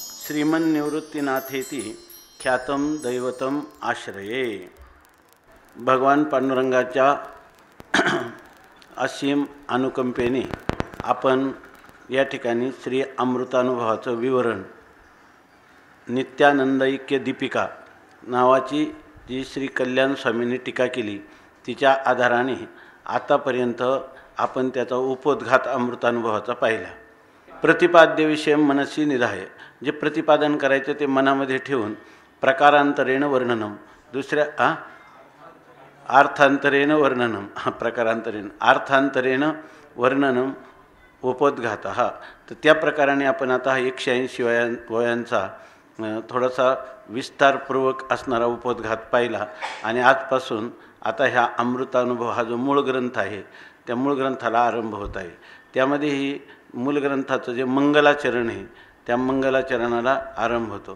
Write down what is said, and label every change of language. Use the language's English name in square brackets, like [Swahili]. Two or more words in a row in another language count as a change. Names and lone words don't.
[Sanskrit] श्रीमन्निवृत्तीनाथेति ख्यातम दैवतम आश्रये. [Marathi] भगवान पांडुरंगाच्या असीम अनुकंपेने आपण या ठिकाणी श्री अमृतानुभवाचं विवरण नित्यानंदैक्य दीपिका नावाची जी श्री कल्याण स्वामींनी टीका केली तिच्या आधाराने आतापर्यंत आपण त्याचा उपोद्घात अमृतानुभवाचा पाहिला. [Sanskrit] प्रतिपाद्य विषय मनसी निधाय, [Marathi] जे प्रतिपादन करायचं ते मनामध्ये ठेवून [Sanskrit] प्रकारांतरेण वर्णनम, [Marathi] दुसऱ्या [Sanskrit] अर्थांतरेण वर्णनम, प्रकारांतरेण अर्थांतरेण वर्णनम उपोद्घात. [Marathi] तर त्या प्रकाराने आपण आता 180 वयांचा थोडासा विस्तारपूर्वक असणारा उपोद्घात पाहिला. आणि आजपासून आता ह्या अमृतानुभव हा जो मूळ ग्रंथ आहे त्या मूळ ग्रंथाला आरंभ होत आहे. त्यामध्येही मूल ग्रंथाचं जे मंगलाचरण आहे त्या मंगलाचरणाला आरंभ होतो.